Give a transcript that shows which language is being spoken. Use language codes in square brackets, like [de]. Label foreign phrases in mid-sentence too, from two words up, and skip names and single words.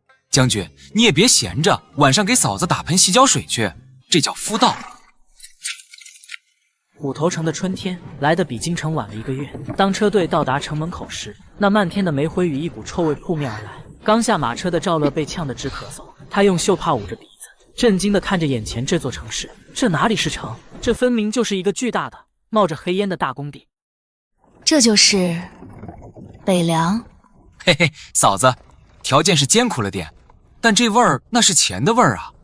[zh] 將軍，你也別閒着，晚上給嫂子打盆洗腳水去，這叫夫道。虎頭城的春天來得比京城晚了1個月。當車隊到達城門口時，那漫天的煤灰與一股臭味撲面而來。剛下馬車的趙樂被嗆得直咳嗽，他用袖帕捂着鼻子， 震驚地看着眼前這座城市。這哪裡是城？這分明就是一個巨大的、冒着黑煙的大工地。這就是北凉。嘿嘿，嫂子，条件是艰苦了点，但这味儿那是钱的味儿啊！